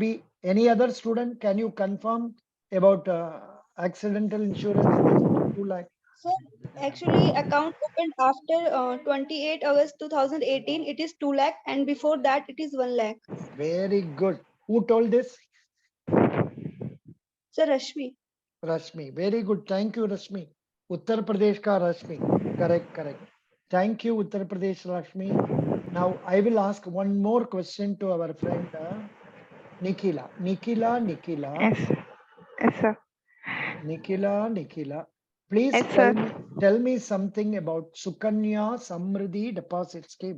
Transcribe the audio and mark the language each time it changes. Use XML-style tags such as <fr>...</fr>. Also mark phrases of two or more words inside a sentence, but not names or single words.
<en>Maybe Any other student, can you confirm about accidental insurance is 2 lakh? Sir, actually, account opened after 28 August 2018. It is 2 lakh, and before that, it is 1 lakh. Very good. Who told this? Sir, Rashmi. Rashmi. Very good. Thank you, Rashmi.</en> <hi>Uttar Pradesh ka Rashmi.</hi> <en>Correct. Thank you, Uttar Pradesh Rashmi. Now I will ask one more question to our friend Nikhila. Nikhila. Yes, sir. Nikhila. Please Yes, sir. tell me something about Sukanya Samriddhi Deposit Scheme.</en>